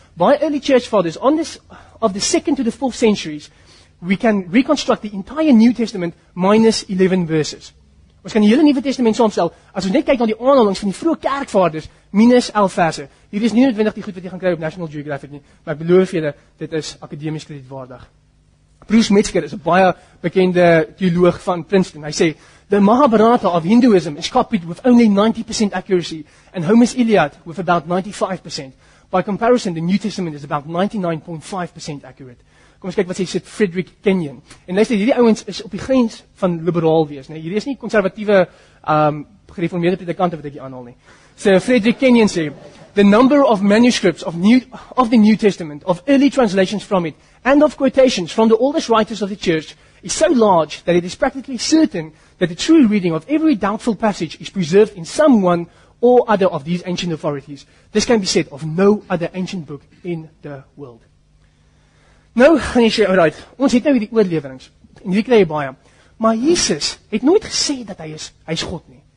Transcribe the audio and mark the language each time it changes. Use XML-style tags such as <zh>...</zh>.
<en>By early church fathers of the 2nd to the 4th centuries, we can reconstruct the entire New Testament minus 11 verses.</en> <af>Ons kan die hele Nuwe Testament saamstel as ons net kyk na die aanhalinge van die vroeë kerkvaders minus 11 verse. Hier is nie noodwendig die goed wat jy gaan kry op National Geographic nie, maar ek beloof julle dit is akademies kredietwaardig. Bruce Metzger is 'n baie bekende teoloog van Princeton. Hy sê,</af> <en>the Mahabharata of Hinduism is copied with only 90% accuracy and Homer's Iliad with about 95%. By comparison, the New Testament is about 99.5% accurate.</en> <af>Kom ons kyk wat sê Frederick Kenyon. En luister, hierdie ouens is op die grens van liberaal wees, nee. Hierdie is nie konservatiewe gereformeerde predikante wat ek hier aanhaal nie. So Frederick Kenyon sê,</af> <en>the number of manuscripts of the New Testament, of early translations from it, and of quotations from the oldest writers of the church is so large that it is practically certain that the true reading of every doubtful passage is preserved in some one or other of these ancient authorities. This can be said of no other ancient book in the world.</en> <af>Nou gaan jy sê, alright, ons het nou hierdie oorleweringe, en hierdie kry jy baie, maar Jesus het nooit gesê dat hy is God nie.</af>